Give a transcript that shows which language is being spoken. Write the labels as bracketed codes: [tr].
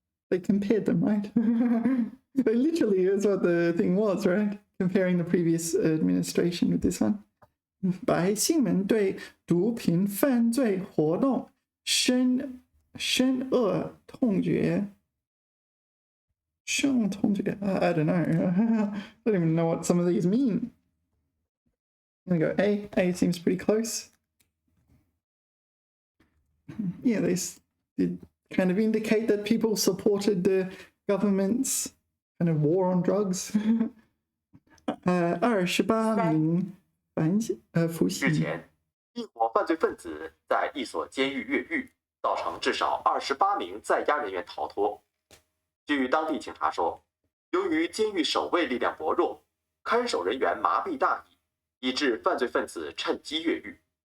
[en] They compared them, right? But literally is what the thing was, right? Comparing the previous administration with this one. [zh] 百姓们对毒品犯罪活动深恶痛绝。 [en] 深恶痛绝 I don't know. I don't even know what some of these mean. I'm going to go A. A seems pretty close. Yeah, they did kind of indicate that people supported the government's kind of war on drugs. [zh] 28名服刑。日前，一伙犯罪分子在一所监狱越狱，造成至少28名在押人员逃脱。据当地警察说，由于监狱守卫力量薄弱，看守人员麻痹大意，以致犯罪分子趁机越狱。